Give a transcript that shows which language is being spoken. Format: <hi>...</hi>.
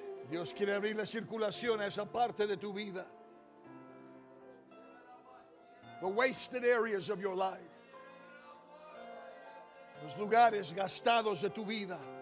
<es>Dios quiere abrir la circulación a esa parte de tu vida.</es> <en>The wasted areas of your life.</en> <es>Los lugares gastados de tu vida.</es>